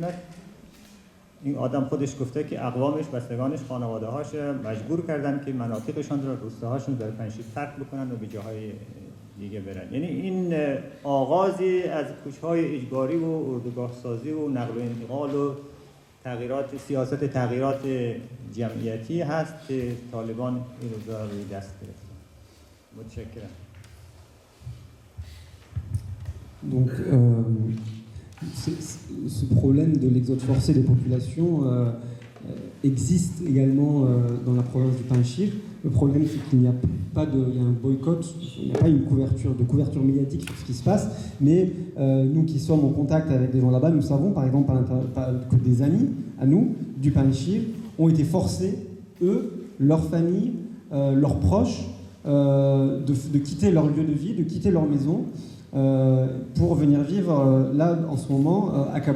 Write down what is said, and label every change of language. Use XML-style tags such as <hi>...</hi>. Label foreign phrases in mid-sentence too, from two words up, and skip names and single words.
<fa>این آدم خودش گفته که اقوامش، بستگانش، خانواده‌هاش مجبور کردن که مناطقشان را، روستاهاشون در پنشیر ترک بکنن و به جاهای دیگه برن. یعنی این آغازی از کوچ‌های اجباری و اردوگاه سازی و نقل و انتقال و سیاست تغییرات جمعیتی هست که طالبان این روزا روی دست گرفتن. متشکرم.</fa> <fr>Donc, ce problème de l'exode forcé des populations existe également dans la province du Panjshir. Le problème, c'est qu'il n'y a pas il y a un boycott, il n'y a pas une couverture médiatique sur ce qui se passe, mais nous qui sommes en contact avec des gens là-bas, nous savons par exemple que des amis à nous du Panjshir ont été forcés, eux, leurs familles, leurs proches, de quitter leur lieu de vie, de quitter leur maison pour venir vivre là en ce moment à Kaboul.</fr>